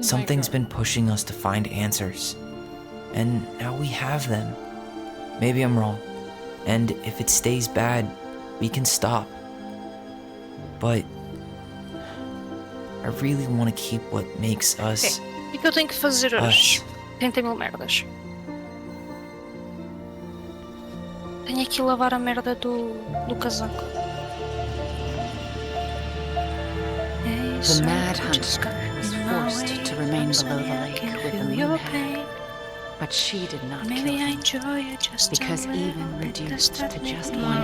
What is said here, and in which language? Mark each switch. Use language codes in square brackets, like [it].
[en] Something's God. been pushing us to find answers. And now we have them. Maybe I'm wrong. And if it stays bad, we can stop. But I really want to keep what makes us [pt] O que eu tenho que fazer hoje? 30 mil merdas. Tenho que lavar a merda do casaco. [en] The Mad Hunter was forced to remain below the lake with the moonhead. But she did not kill him, because even reduced to just one